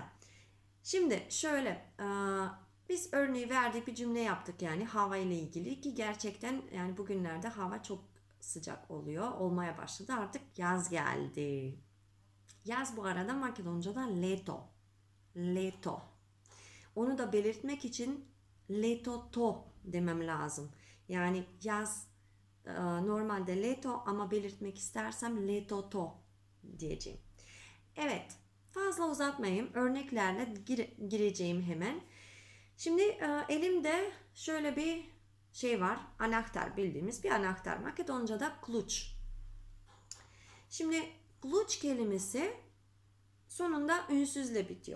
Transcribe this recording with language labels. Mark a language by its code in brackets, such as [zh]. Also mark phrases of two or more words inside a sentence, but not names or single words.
[tr] Şimdi şöyle biz örneği verdik, bir cümle yaptık yani hava ile ilgili ki gerçekten yani bugünlerde hava çok sıcak olmaya başladı, artık yaz geldi. Yaz bu arada Makedonca'da leto. Leto. Onu da belirtmek için [mk] лето то [tr] demem lazım. Yani yaz normalde leto ama belirtmek istersem [mk] лето то [tr] diyeceğim. Evet, fazla uzatmayayım. Örneklerle gireceğim hemen. Şimdi elimde şöyle bir şey var. Anahtar, bildiğimiz bir anahtar. Makedonca'da kluç. Şimdi kluç kelimesi sonunda ünsüzle bitiyor.